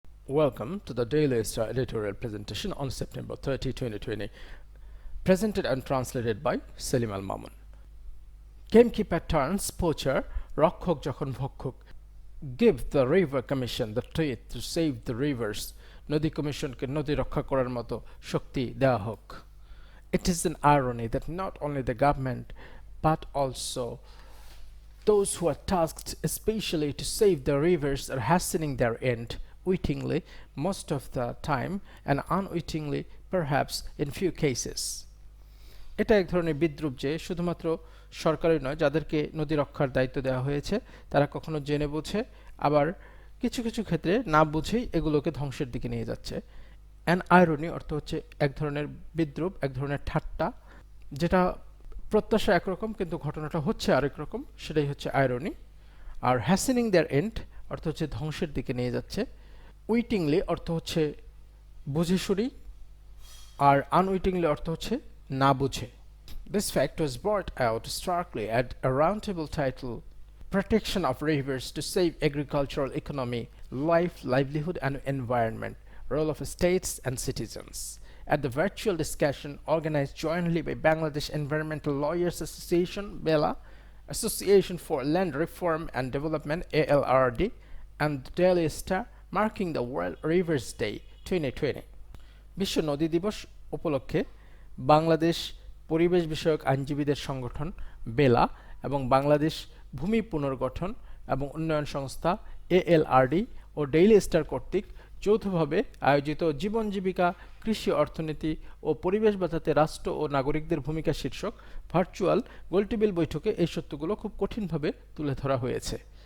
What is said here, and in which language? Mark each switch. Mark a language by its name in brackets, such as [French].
[English] Welcome to the Daily Star editorial presentation on September 30, 2020, presented and translated by Selim Al Mamun. Gamekeeper turns poacher, [Bangla] রক্ষক যখন ভক্ষক. [English] Give the River Commission the teeth to save the rivers. [Bangla] নদী কমিশনকে নদী রক্ষা করার মতো শক্তি দেওয়া হোক. [English] It is an irony that not only the government but also those who are tasked especially to save the rivers are hastening their end, wittingly most of the time and unwittingly perhaps in few cases. [Bangla] এটা এক ধরনের বিদ্রূপ যে শুধুমাত্র সরকারি নয়, যাদেরকে নদী রক্ষার দায়িত্ব দেওয়া হয়েছে তারা কখনো জেনে বুঝে আবার কিছু কিছু ক্ষেত্রে না বুঝেই এগুলোকে ধ্বংসের দিকে নিয়ে যাচ্ছে। [English] an irony [Bangla] অর্থ হচ্ছে এক ধরনের বিদ্রূপ, এক ধরনের ঠাট্টা, যেটা প্রত্যাশা একরকম কিন্তু ঘটনাটা হচ্ছে আরেক রকম, সেটাই হচ্ছে আইরনি। আর [English] hastening their end [Bangla] অর্থ হচ্ছে ধ্বংসের দিকে নিয়ে যাচ্ছে। উইটিংলি অর্থ হচ্ছে বুঝে শুনি, আর আনউইটিংলি অর্থ হচ্ছে না বুঝে। [English] This fact was brought out starkly at a roundtable titled Protection of Rivers to Save Agricultural Economy, Life, Livelihood and Environment, Role of States and Citizens, at the virtual discussion organized jointly by Bangladesh Environmental Lawyers Association, BELA, Association for Land Reform and Development, ALRD, and the Daily Star, marking the World Rivers Day 2020. [Bangla] বিশ্ব নদী দিবস উপলক্ষে বাংলাদেশ পরিবেশ বিষয়ক আইনজীবীদের সংগঠন বেলা এবং বাংলাদেশ ভূমি পুনর্গঠন এবং উন্নয়ন সংস্থা এএলআরডি ও ডেইলি স্টার কর্তৃক যৌথভাবে আয়োজিত জীবন জীবিকা, কৃষি অর্থনীতি ও পরিবেশ বাঁচাতে রাষ্ট্র ও নাগরিকদের ভূমিকা শীর্ষক ভার্চুয়াল গোলটেবিল বৈঠকে এই সত্যগুলো খুব কঠিনভাবে তুলে ধরা হয়েছে।